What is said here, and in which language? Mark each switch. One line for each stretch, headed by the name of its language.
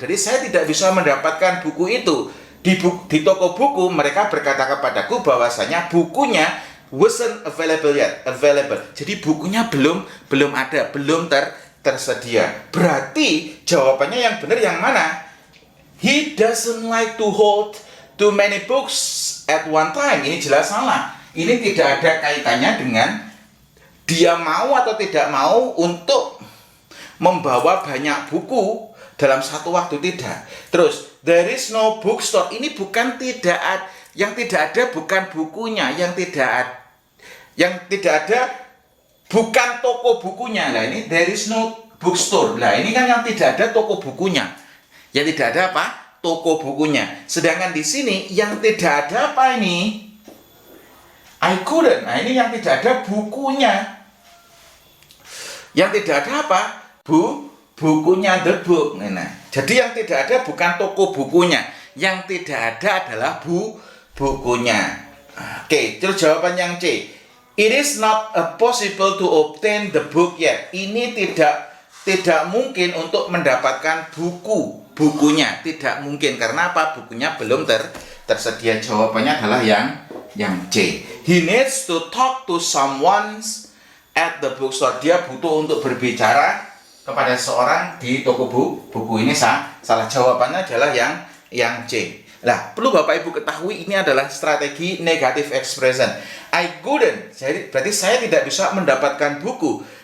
Indonesian: Jadi saya tidak bisa mendapatkan buku itu. Di toko buku mereka berkata kepadaku bahwasanya bukunya
English: wasn't available yet.
Indonesian: Jadi bukunya belum ada, belum tersedia. Berarti jawabannya yang benar yang mana?
English: He doesn't like to hold too many books at one time.
Indonesian: Ini jelas salah. Ini tidak ada kaitannya dengan dia mau atau tidak mau untuk membawa banyak buku dalam satu waktu, tidak.
English: Terus there is no bookstore.
Indonesian: Ini bukan yang tidak ada bukan bukunya, yang tidak ada bukan toko bukunya. Nah, ini
English: there is no bookstore.
Indonesian: Nah, ini kan yang tidak ada toko bukunya. Yang tidak ada apa? Toko bukunya. Sedangkan di sini yang tidak ada apa ini?
English: I couldn't.
Indonesian: Nah, ini yang tidak ada bukunya. Yang tidak ada apa? Bukunya,
English: the book.
Indonesian: Nah, jadi yang tidak ada bukan toko bukunya. Yang tidak ada adalah bukunya. Oke, terus jawaban yang C.
English: It is not possible to obtain the book yet.
Indonesian: Ini tidak mungkin untuk mendapatkan bukunya. Tidak mungkin. Karena apa? Bukunya belum tersedia. Jawabannya adalah yang C.
English: He needs to talk to someone at the bookstore.
Indonesian: Dia butuh untuk berbicara kepada seorang di toko buku. Ini salah. Jawabannya adalah yang C. Nah, perlu Bapak Ibu ketahui ini adalah strategi negative expression.
English: I couldn't,
Indonesian: jadi berarti saya tidak bisa mendapatkan buku.